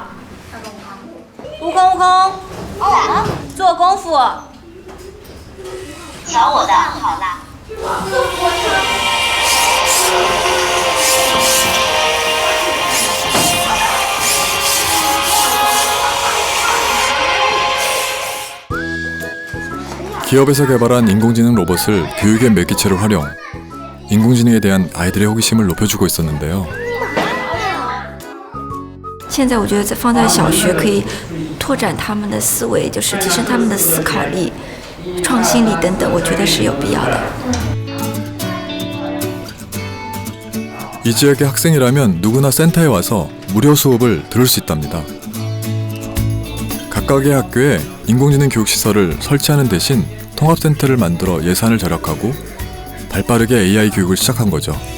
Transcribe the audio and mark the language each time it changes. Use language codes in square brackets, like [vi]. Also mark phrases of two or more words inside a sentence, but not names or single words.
[zh] 悟空，悟空，做功夫。瞧我的，好啦。 [ko] 기업에서 개발한 인공지능 로봇을 교육의 매개체로 활용, 인공지능에 대한 아이들의 호기심을 높여주고 있었는데요. [zh] 现在我觉得放在小学可以拓展他们的思维，就是提升他们的思考力、创新力等等，我觉得是有必要的。 [ko] 이 지역의 학생이라면 누구나 센터에 와서 무료 수업을 들을 수 있답니다. 각각의 학교에 인공지능 교육시설을 설치하는 대신 통합센터를 만들어 예산을 절약하고 발빠르게 AI 교육을 시작한 거죠.